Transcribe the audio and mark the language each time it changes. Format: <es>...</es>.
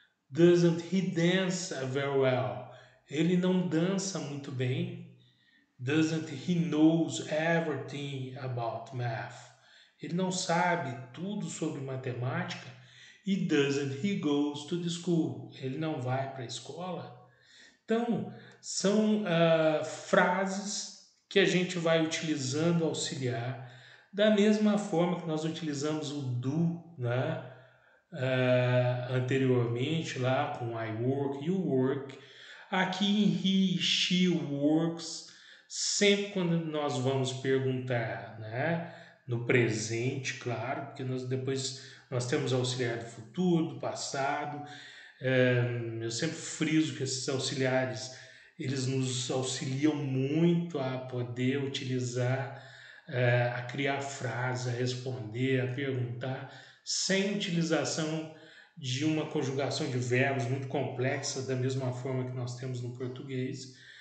<en>Doesn't he dance very well?</en> <pt>Ele não dança muito bem.</pt> <en>Doesn't he knows everything about math?</en> <pt>Ele não sabe tudo sobre matemática.</pt> <en>E doesn't he goes to the school?</en> <pt>Ele não vai para a escola. Então, são frases que a gente vai utilizando auxiliar da mesma forma que nós utilizamos o do, né? Anteriormente lá com</pt> <en>I work, you work.</en> <pt>Aqui em</pt> <en>he, she works,</en> <pt>sempre quando nós vamos perguntar, né? No presente, claro, porque depois nós temos auxiliar do futuro, do passado. Eu sempre friso que esses auxiliares eles nos auxiliam muito a poder utilizar, a criar frases, a responder, a perguntar, sem utilização de uma conjugação de verbos muito complexa, da mesma forma que nós temos no português.</pt>